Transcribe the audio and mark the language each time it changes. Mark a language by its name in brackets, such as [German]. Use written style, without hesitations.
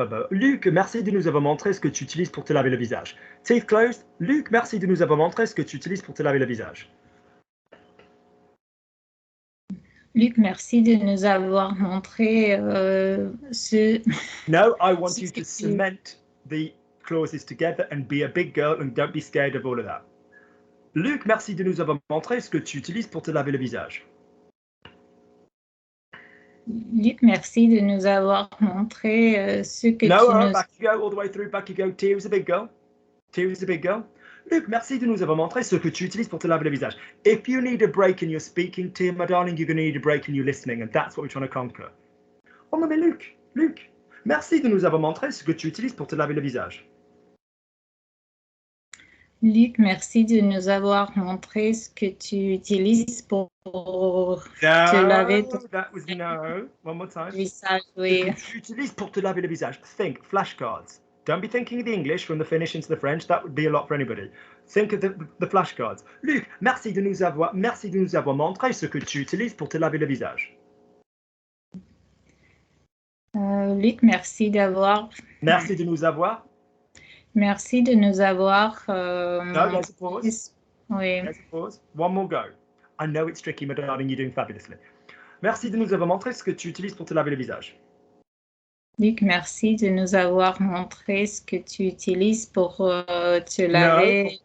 [French] Luc, merci de nous avoir montré ce que tu utilises pour te laver le visage. [English] Teeth closed. [French] Luc, merci de nous avoir montré ce que tu utilises pour te laver le visage. Luc, merci de nous avoir montré ce... [English] No, I want you to cement the clauses together and be a big girl and don't be scared of all of that. [French] Luc, merci de nous avoir montré ce que tu utilises pour te laver le visage. Luc, merci de nous avoir montré ce que [English] No, [French] tu nous... [English] back you go, all the way through, back you go. Tia was a big girl. Tia was a big girl. [French] Luc, merci de nous avoir montré ce que tu utilises pour te laver le visage. [English] If you need a break in your speaking, Tia, my darling, you're going to need a break in your listening, and that's what we're trying to conquer. [French] Oh non, mais Luc, merci de nous avoir montré ce que tu utilises pour te laver le visage. Luc, merci de nous avoir montré ce que tu utilises pour te laver ton [English] That was no. One more time. [French] visage. Ce Oui. que tu utilises pour te laver le visage. [English] Think flashcards. Don't be thinking of the English from the Finnish into the French. That would be a lot for anybody. Think of the flashcards. [French] Luc, merci de nous avoir montré ce que tu utilises pour te laver le visage. Luc, merci d'avoir... Merci de nous avoir. Merci de nous avoir... [English] No, there's a pause. [French] Oui. [English] There's a pause. One more go. I know it's tricky, my darling. You're doing fabulously. [French] Merci de nous avoir montré ce que tu utilises pour te laver le visage. Luc, merci de nous avoir montré ce que tu utilises pour te laver